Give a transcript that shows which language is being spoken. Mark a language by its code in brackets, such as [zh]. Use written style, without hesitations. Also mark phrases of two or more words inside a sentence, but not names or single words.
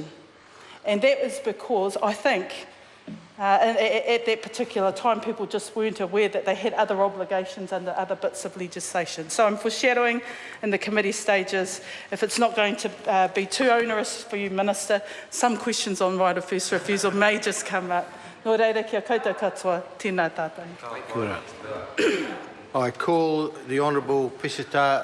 [en] And that is because, I think, at that particular time, people just weren't aware that they had other obligations under other bits of legislation. So I'm foreshadowing in the committee stages, if it's not going to be too onerous for you, Minister, some questions on right of first refusal may just come up. [mi] Nō reira, kia koutou katoa, tēnā tātou. [en] I call the Honourable Pisita